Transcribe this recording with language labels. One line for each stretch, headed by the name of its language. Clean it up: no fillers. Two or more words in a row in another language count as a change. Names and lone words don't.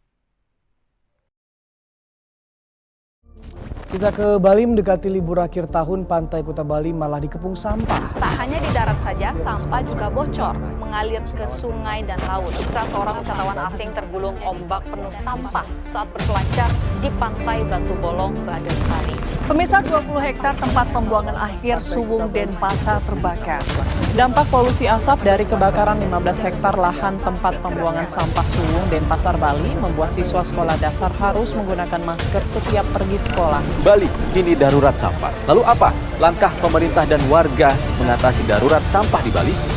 Indonesian: Kita ke Bali mendekati libur akhir tahun, pantai Kuta Bali malah dikepung sampah. Tak hanya di darat saja, sampah juga bocor, mengalir ke sungai dan laut. Seorang wisatawan asing tergulung ombak penuh sampah saat berselancar di pantai Batu Bolong, Badung, Bali. Pemirsa, 20 hektar tempat pembuangan akhir Suwung Denpasar terbakar. Dampak polusi asap dari kebakaran 15 hektar lahan tempat pembuangan sampah Suwung Denpasar, Bali membuat siswa sekolah dasar harus menggunakan masker setiap pergi sekolah. Bali kini darurat sampah. Lalu apa langkah pemerintah dan warga mengatasi darurat sampah di Bali?